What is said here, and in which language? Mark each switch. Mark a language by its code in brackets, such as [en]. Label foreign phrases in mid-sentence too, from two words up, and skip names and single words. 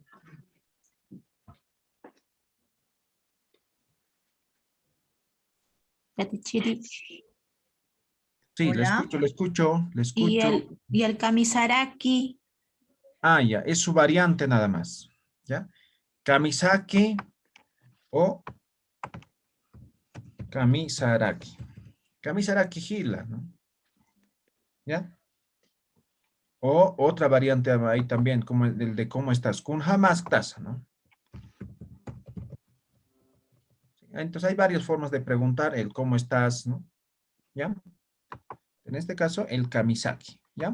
[es] Yatichiri. Sí, Hola. le escucho. Y el kamisaraki. Ah, ya, es su variante nada más. ¿Ya? Kamisaki o kamisaraki. [ay] Kamisaraki hila, [es] ¿no? ¿Ya? O otra variante ahí también, como el de cómo estás. [ay] Kun jamás tasa, ¿no? [es] Entonces hay varias formas de preguntar el cómo estás, ¿no? ¿Ya? En este caso, el kamisaki, ¿ya?